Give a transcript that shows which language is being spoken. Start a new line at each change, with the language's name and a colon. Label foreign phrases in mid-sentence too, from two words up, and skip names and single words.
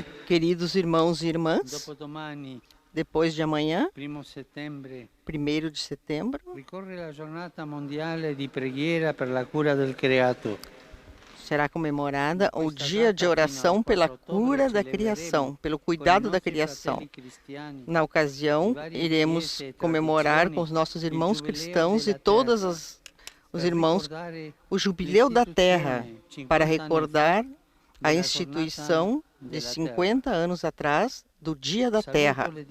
Portuguese: Queridos irmãos e irmãs,
Italian: dopodomani,
Portuguese: depois de amanhã,
Italian: 1 settembre,
Portuguese: 1º de setembro,
Italian: ricorre la giornata mondiale di preghiera per la cura del creato.
Portuguese: será comemorada o Dia de Oração pela Cura da Criação, pelo cuidado da criação. Na ocasião, iremos comemorar com os nossos irmãos cristãos e todos os irmãos o Jubileu da Terra, para recordar a instituição de 50 anos atrás do Dia da Terra.